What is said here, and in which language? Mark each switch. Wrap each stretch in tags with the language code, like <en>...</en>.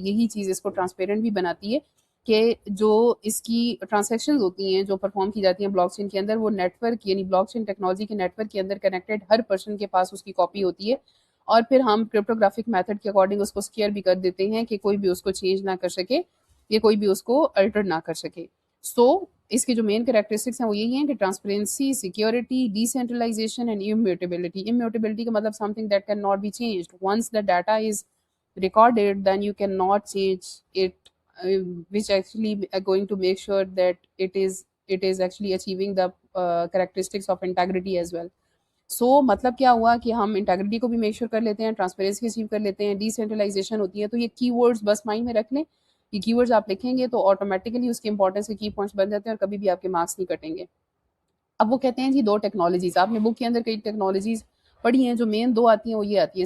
<hi>यही चीज़ इसको ट्रांसपेरेंट भी बनाती है कि जो इसकी ट्रांजेक्शन होती हैं जो परफॉर्म की जाती हैं ब्लॉकचेन के अंदर, वो नेटवर्क, यानी ब्लॉकचेन टेक्नोलॉजी के नेटवर्क के अंदर कनेक्टेड हर पर्सन के पास उसकी कॉपी होती है, और फिर हम क्रिप्टोग्राफिक मेथड के अकॉर्डिंग उसको सिक्योर भी कर देते हैं कि कोई भी उसको चेंज ना कर सके, या कोई भी उसको अल्टर ना कर सके। इसके जो मेन कैरेक्टरिस्टिक्स हैं वो यही हैं कि transparency, security, decentralisation and immutability. Immutability का मतलब</hi> <en>Something that can not be changed once the data is recorded, then you cannot change it, which actually are going to make sure that it is actually achieving the characteristics of integrity as well.</en> <hi>मतलब क्या हुआ कि हम integrity को भी make sure कर लेते हैं, ट्रांसपेरेंसी अचीव कर लेते हैं, डिसेंट्रलाइजेशन होती है। तो ये कीवर्ड्स बस माइंड में रख लें, ये कीवर्ड्स आप लिखेंगे तो ऑटोमेटिकली उसके इंपॉर्टेंस के की पॉइंट्स बन जाते हैं और कभी भी आपके मार्क्स नहीं कटेंगे। अब वो कहते हैं जी दो टेक्नोलॉजीज, आपने बुक के अंदर कई टेक्नोलॉजीज पढ़ी हैं, जो मेन दो आती हैं वो ये आती है।</hi>